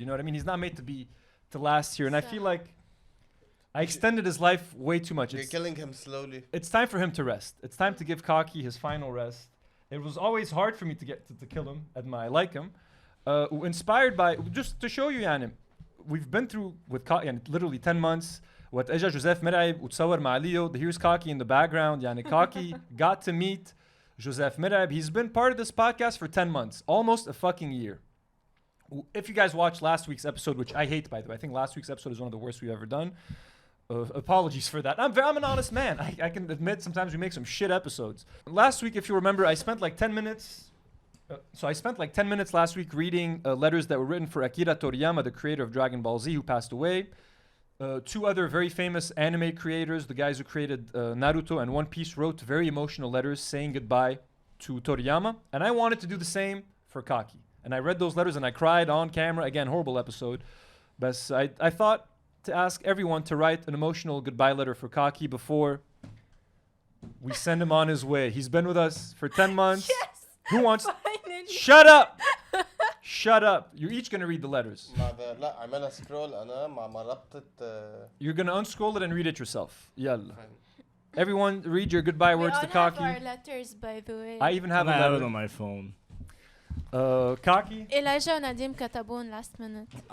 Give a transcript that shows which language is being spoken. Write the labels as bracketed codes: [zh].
[en] You know what I mean? He's not made to last here. And I feel like I extended his life way too much. You're killing him slowly. It's time for him to rest. It's time to give Cocky his final rest. It was always hard for me to get to kill him. I like him. Inspired by, just to show you يعني, we've been through with Cocky يعني, literally 10 months. [ar] What اجا جوزيف مرعب وتصور مع ليو. [en] Here's Cocky in the background. يعني Cocky got to meet Joseph Mirab. He's been part of this podcast for 10 months, almost a fucking year. If you guys watched last week's episode, which I hate by the way, I think last week's episode is one of the worst we've ever done. Apologies for that. I'm an honest man. I can admit sometimes we make some shit episodes. Last week, if you remember, I spent like 10 minutes. So I spent like 10 minutes last week reading letters that were written for Akira Toriyama, the creator of Dragon Ball Z, who passed away. 2 other very famous anime creators, the guys who created Naruto and One Piece, wrote very emotional letters saying goodbye to Toriyama. And I wanted to do the same for Cocky. And I read those letters and I cried on camera. Again, horrible episode. But I thought to ask everyone to write an emotional goodbye letter for Cocky before we send him on his way. He's been with us for 10 months. Yes. Who wants? Finally. Shut up! Shut up. You're each gonna read the letters. [ar] لا اعملها سكرول انا مع ربطة. [en] You're gonna unscroll it and read it yourself. [ar] يلا. [en] Everyone read your goodbye words to Kaki. We all have our letters, by the way. I even have a letter on my phone. Kaki. [ar] Elijah وناديم كتبون [en] last minute.